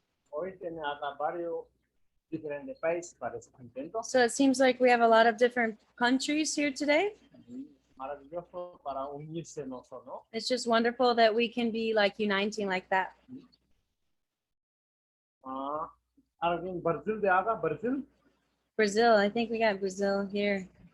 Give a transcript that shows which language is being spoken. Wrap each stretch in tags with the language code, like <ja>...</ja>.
<es>Hoy tiene acá varios diferentes países, parece contento.</es> <en>So it seems like we have a lot of different countries here today.</en> <es>Maravilloso para unirse nosotros, ¿no?</es> <en>It's just wonderful that we can be like uniting like that.</en> <es>Ah, alguien Brasil de acá, Brasil.</es> <en>Brazil, I think we got Brazil here.</en>